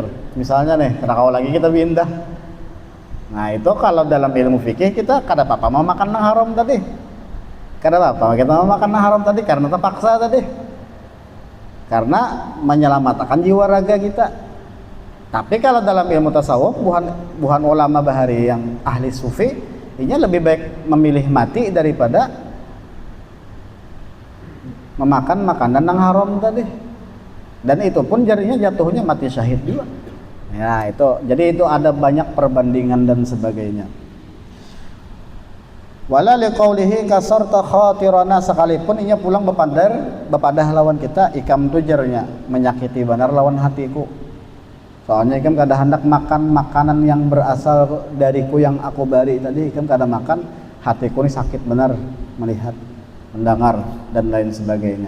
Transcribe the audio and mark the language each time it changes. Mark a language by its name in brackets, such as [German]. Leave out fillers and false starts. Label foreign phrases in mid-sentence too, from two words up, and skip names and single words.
[Banjar] Misalnya nih, kada kau lagi kita pindah. Nah itu kalau dalam ilmu fikih kita kada apa-apa mau makan nang haram tadi. Kada apa-apa kita mau makan nang haram tadi karena terpaksa tadi. [Indonesian] Karena menyelamatkan jiwa raga kita. [Banjar] Tapi kalau dalam ilmu tasawuf, buhan ulama bahari yang ahli sufi, [Indonesian] ini lebih baik memilih mati daripada memakan makanan yang haram tadi. Dan itu pun jadinya jatuhnya mati syahid juga. Ya itu, jadi itu ada banyak perbandingan dan sebagainya. [Arabic] Wala liqaulihi kasarta khatirana, [Banjar] sekalipun inya pulang bepadah lawan kita, ikam tujarnya menyakiti benar lawan hatiku. Soalnya ikam kada hendak makan makanan yang berasal dariku yang aku bari tadi, ikam kada makan, hatiku ini sakit benar melihat, mendengar dan lain sebagainya.